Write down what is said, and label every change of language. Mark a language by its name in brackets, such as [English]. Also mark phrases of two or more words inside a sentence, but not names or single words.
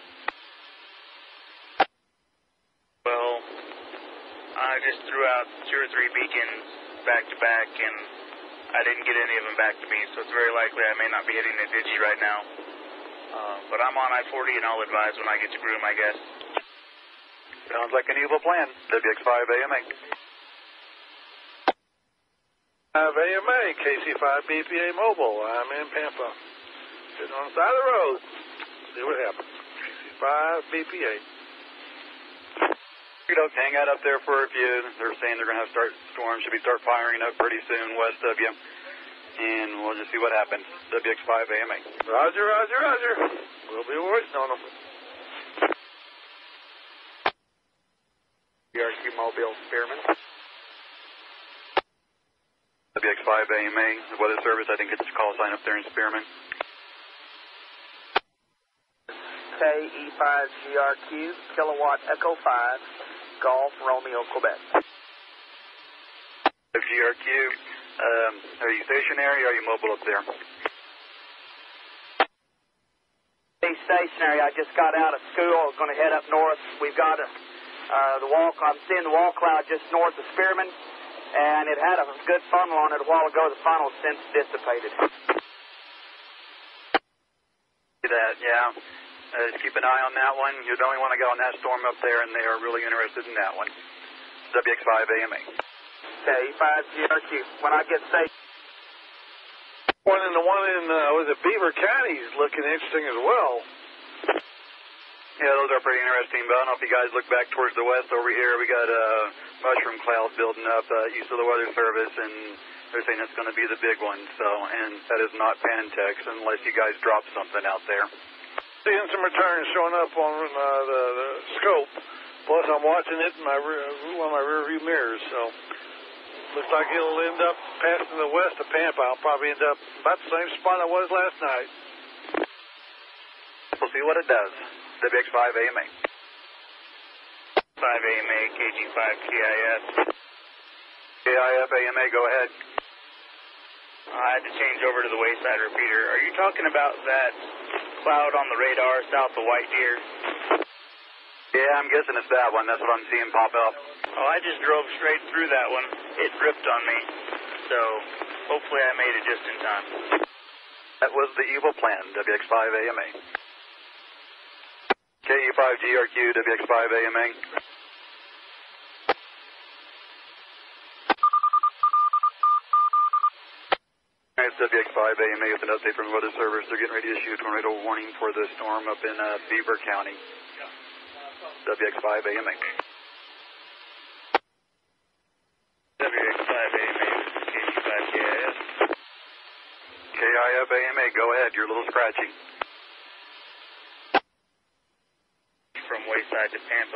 [English] Well, I just threw out 2 or 3 beacons back to back, and I didn't get any of them back to me, so it's very likely I may not be hitting the digi right now. But I'm on I-40, and I'll advise when I get to Groom, I guess. Sounds like an evil plan. WX5AMA. 5AMA, KC5BPA Mobile. I'm in Pampa. Sitting on the side of the road. See what happens. KC5BPA. Hang out up there for a few. They're saying they're going to have storms. Should be start firing up pretty soon west of you. And we'll just see what happens. WX5AMA. Roger, roger, roger. We'll be working on them. BRQ Mobile Spearman. WX5AMA, the weather service, I think it's call sign up there in Spearman. KE5GRQ, Kilowatt Echo 5, Golf Romeo, Quebec. GRQ, are you stationary or are you mobile up there? Hey, stationary. I just got out of school. I was going to head up north. We've got I'm seeing the wall cloud just north of Spearman, and it had a good funnel on it a while ago. The funnel's since dissipated. See that, yeah. Just keep an eye on that one. You're the only one I got on that storm up there, and they are really interested in that one. WX5AMA. KE5GRQ. When I get safe. The one in Beaver County is looking interesting as well. Yeah, those are pretty interesting, but I don't know if you guys look back towards the west over here. We got mushroom clouds building up east of the Weather Service, and they're saying it's going to be the big one. So, and that is not Pantex unless you guys drop something out there. Seeing some returns showing up on the scope. Plus, I'm watching it in one of my rear view mirrors. So, looks like it'll end up passing the west of Pampa. I'll probably end up about the same spot I was last night. We'll see what it does. WX5AMA. 5AMA, KG5KIF. KIF AMA, go ahead. I had to change over to the wayside repeater. Are you talking about that cloud on the radar south of White Deer? Yeah, I'm guessing it's that one. That's what I'm seeing pop up. Oh, I just drove straight through that one. It dripped on me. So, hopefully I made it just in time. That was the evil plan, WX5AMA. KE5GRQ, WX5AMA. It's WX5AMA with an update from the Weather Service. They're getting ready to issue a tornado warning for the storm up in Beaver County. WX5AMA. WX5AMA, KG5KIF. KIF AMA, go ahead. You're a little scratchy. From Wayside to Pampa.